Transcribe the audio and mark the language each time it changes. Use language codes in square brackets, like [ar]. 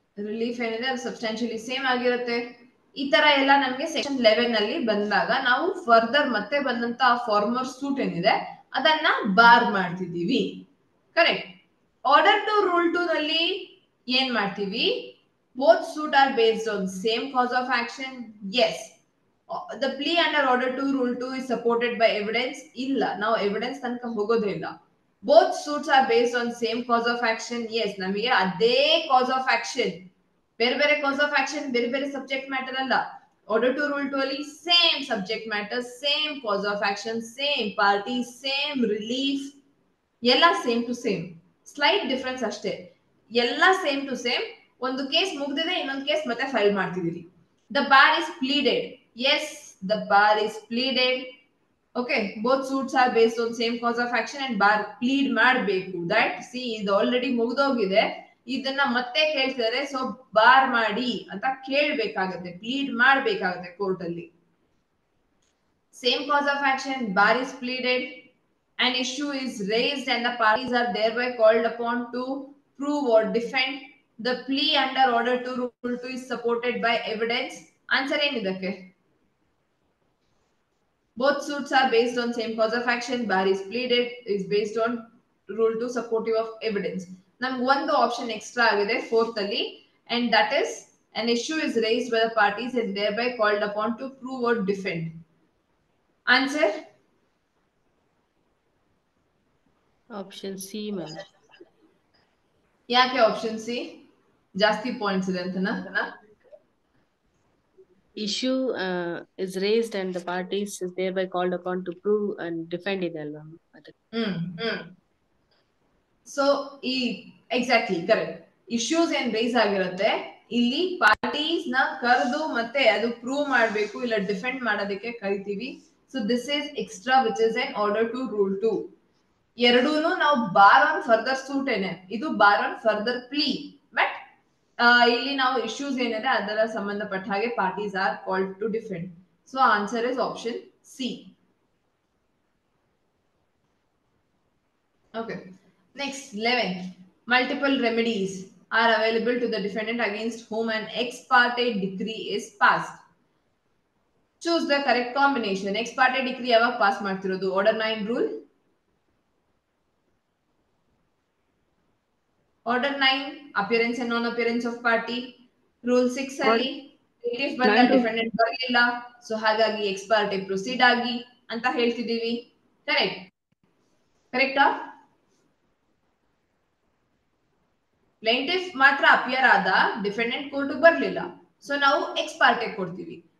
[kn] Relief ಏನಿದೆ ಅದು ಸಬ್ಸ್ಟಾನ್ಷಿಯಲಿ same ಆಗಿರುತ್ತೆ. ಈ ತರ ಎಲ್ಲ ನಮ್ಗೆ ಸೆಕ್ಷನ್ 11 ಅಲ್ಲಿ ಬಂದಾಗ ನಾವು ಫರ್ದರ್ ಮತ್ತೆ ಬಂದಂತ ಫಾರ್ಮರ್ ಸೂಟ್ ಏನಿದೆ ಅದನ್ನ ಬಾರ್ ಮಾಡ್ತಿದೀವಿ. ಕರೆಕ್ಟ್. ಆರ್ಡರ್ ಟು ರೂಲ್ 2 ನಲ್ಲಿ ಏನ್ ಮಾಡ್ತೀವಿ? [en] Both suit are based on same cause of action. Yes. The plea under order 2 rule 2 is supported by evidence. [kn] ಇಲ್ಲ, ನಾವು ಎವಿಡೆನ್ಸ್ ತನಕ ಹೋಗೋದೇ ಇಲ್ಲ. [en] Both suits are based on same cause of action. Yes, ನಮಗೆ ಅದೇ cause of action. [kn] ಬೇರೆ ಬೇರೆ cause of action, ಬೇರೆ ಬೇರೆ subject matter ಅಲ್ಲ. [en] Order to rule 2 ಅಲ್ಲಿ same subject matter, same cause of action, same party, same relief. ಎಲ್ಲ same to same. [kn] Slight difference ಅಷ್ಟೇ. ಎಲ್ಲ ಸೇಮ್ ಟು ಸೇಮ್. ಒಂದು ಕೇಸ್ ಮುಗ್ದಿದೆ, ಇನ್ನೊಂದು ಕೇಸ್ ಮತ್ತೆ ಫೈಲ್ ಮಾಡ್ತಿದ್ದೀರಿ. [en] The bar is pleaded. Yes, the bar is pleaded. Okay, both suits are based on same cause of action and bar plead ಮಾಡಬೇಕು. [kn] That see ಇದು already ಮುಗ್ದೋಗಿದೆ, ಇದನ್ನ ಮತ್ತೆ ಕೇಳ್ತಿದ್ದಾರೆ, ಸೊ ಬಾರ್ ಮಾಡಿ ಅಂತ ಕೇಳಬೇಕಾಗುತ್ತೆ, ಪ್ಲೀಡ್ ಮಾಡಬೇಕಾಗುತ್ತೆ ಕೋರ್ಟ್ ಅಲ್ಲಿ. [en] Same cause of action, bar is pleaded, an issue is raised and the parties are thereby called upon to prove or defend. The plea under order to rule 2 is supported by evidence. [kn] Answer ಏನಿದಕ್ಕೆ? [en] Both suits are based on same cause of action. Bar is pleaded is based on rule 2 supportive of evidence. [kn] ನಮ್ಗೆ ಒಂದು option extra ಆಗಿದೆ fourth ಅಲ್ಲಿ, [en] and that is an issue is raised by the parties and thereby called upon to prove or defend. Answer? Option C ma'am. [kn] ಯಾಕೆ option C? ಜಾಸ್ತಿ points ಇದೆ ಅಂತನಾ? [en] Issue is raised and the parties is thereby called upon to prove and defend [kn] ಇದೆ ಅಲ್ವಾ ಅದಕ್ಕೆ. So ಈ exactly correct. Issues ಏನ್ rice ಆಗಿರುತ್ತೆ, ಇಲ್ಲಿ ಪಾರ್ಟೀಸ್ ನ ಕರೆದು ಮತ್ತೆ ಅದು ಪ್ರೂವ್ ಮಾಡಬೇಕು ಇಲ್ಲ ಡಿಫೆಂಡ್ ಮಾಡೋದಕ್ಕೆ ಕರಿತೀವಿ. [en] So this is extra which is an order to rule 2. [kn] ಎರಡೂನು ನಾವು ಬಾರ್ ಆನ್ ಫರ್ದರ್ ಸೂಟ್ ಏನೆ, ಇದು bar on further plea. But ಇಲ್ಲಿ ನಾವು ಇಶ್ಯೂಸ್ ಏನಿದೆ ಅದರ ಸಂಬಂಧಪಟ್ಟ ಹಾಗೆ [en] Parties are called to defend. So answer is option C. Okay. Next, 11. Multiple remedies are available to the defendant against whom an ex parte decree is passed. Choose the correct combination. [kn] Ex parte decree ಯಾವಾಗ pass ಮಾಡ್ತಿರೋದು? [en] Order 9 rule. Order 9, appearance and non-appearance of party. [kn] Rule 6 ಅಲ್ಲಿ plaintiff ಬಂದ defendant ಬರಲಿಲ್ಲ, so ಹಾಗಾಗಿ ex parte proceed ಆಗಿ ಅಂತ ಹೇಳ್ತಿದೀವಿ. Correct? ಕರೆಕ್ಟಾ? Plaintiff ಮಾತ್ರ ಅಪಿಯರ್ ಆದ, ಡಿಫೆಂಡೆಂಟ್ ಕೋರ್ಟ್ ಬರ್ಲಿಲ್ಲ, ಸೊ ನಾವು ಎಕ್ಸ್ ಪಾರ್ಟಿ ಕೊಡ್ತೀವಿ.